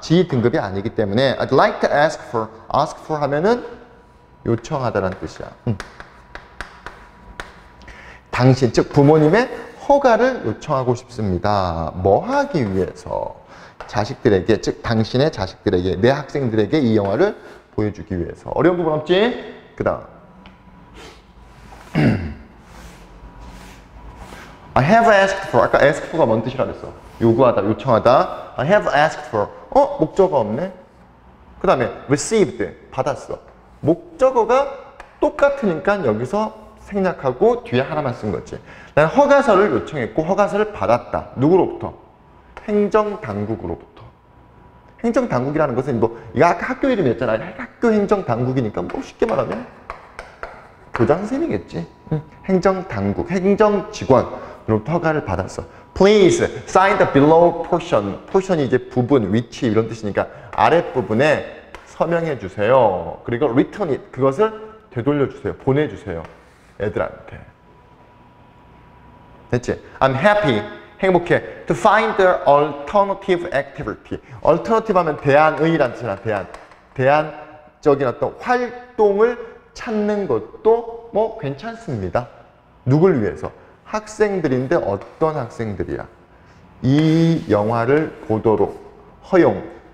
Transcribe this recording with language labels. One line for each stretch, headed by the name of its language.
Korean: G 등급이 아니기 때문에
English: I'd like to ask for
Korean: 하면은 요청하다라는 뜻이야. 당신, 즉 부모님의 허가를 요청하고 싶습니다. 뭐 하기 위해서? 자식들에게, 즉 당신의 자식들에게, 내 학생들에게 이 영화를 보여주기 위해서. 어려운 부분 없지? 그 다음
English: I have asked for.
Korean: 아까 ask for가 뭔 뜻이라 그랬어? 요구하다, 요청하다.
English: I have asked for.
Korean: 목적어 없네? 그 다음에 received. 받았어. 목적어가 똑같으니까 여기서 생략하고 뒤에 하나만 쓴 거지. 난 허가서를 요청했고 허가서를 받았다. 누구로부터? 행정당국으로부터. 행정당국이라는 것은 뭐 이거 아까 학교 이름이었잖아. 학교 행정당국이니까 뭐 쉽게 말하면 교장 선생님이겠지. 행정당국, 행정직원으로부터 허가를 받았어.
English: Please sign the below portion.
Korean: portion이 이제 부분, 위치 이런 뜻이니까 아랫부분에 서명해 주세요. 그리고
English: return it.
Korean: 그것을 되돌려 주세요. 보내주세요. 애들한테. 됐지?
English: I'm happy.
Korean: 행복해.
English: To find the alternative activity.
Korean: alternative 하면 대안의라는 뜻이잖아. 대안적인 어떤 활동을 찾는 것도 뭐 괜찮습니다. 누굴 위해서? 학생들인데 어떤 학생들이야? 이 영화를 보도록 허용.